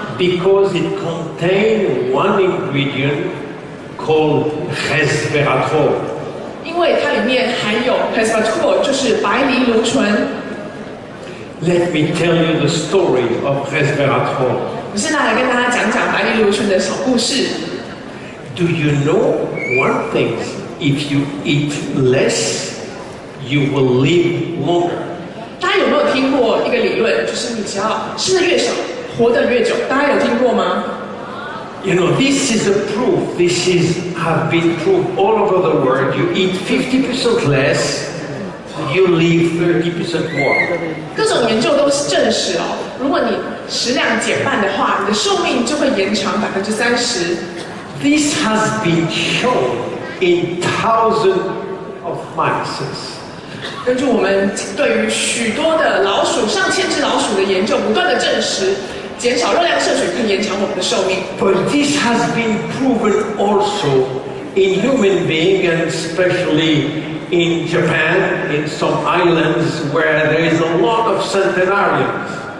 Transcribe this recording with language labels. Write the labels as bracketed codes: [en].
[en] Because it contains one ingredient called resveratrol. [zh] 因为它里面含有 resveratrol， 就是白藜芦醇。 [en] Let me tell you the story of resveratrol. [zh] 我现在来跟大家讲讲白藜芦醇的小故事。 [en] Do you know one thing? If you eat less, you will live longer. [zh] 大家有没有听过一个理论，就是你只要吃的越少，活得越久？大家有听过吗？ [en] You know, this is a proof. This have been proved all over the world. You eat 50% less, you live 30% more. [zh] 各种研究都证实哦，如果你食量减半的话，你的寿命就会延长30%。 [en] This has been shown in thousands of mice. [zh] 根据我们对于许多的老鼠、上千只老鼠的研究，不断的证实，减少热量摄取可以延长我们的寿命。 [en] But this has been proven also in human beings, and especially in Japan, in some islands where there is a lot of centenarians.